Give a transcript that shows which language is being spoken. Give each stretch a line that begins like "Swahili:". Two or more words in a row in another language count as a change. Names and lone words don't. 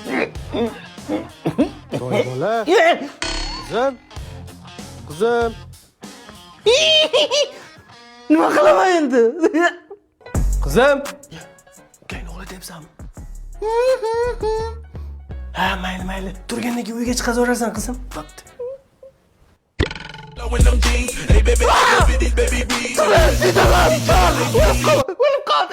Uzbek: Voy bola. Qizim. Nima qilaman endi? Qizim. Ukangni o'g'latayapsanmi? Ha, mayli. Turgandan keyin uyga chiqazorasan, qizim. Bo'pti.
English: When them jeans, hey baby, baby, baby, baby.